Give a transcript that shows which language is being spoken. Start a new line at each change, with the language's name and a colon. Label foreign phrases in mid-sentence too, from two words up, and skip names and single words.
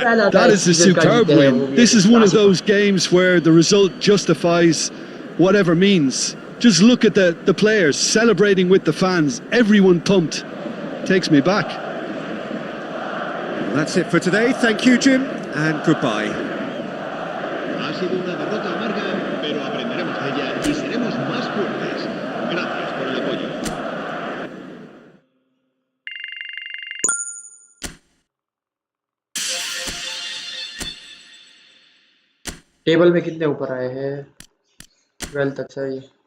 English: That is a superb win. This is one of those games where the result justifies whatever means. Just look at the players celebrating with the fans. Everyone pumped. Takes me back. That's it for today. Thank you, Jim, and goodbye.
Spanish: Ha sido una derrota amarga, pero aprenderemos de ella y seremos más fuertes. Gracias por el apoyo.
Hindi: टेबल में कितने ऊपर आए हैं? 12 तक सही.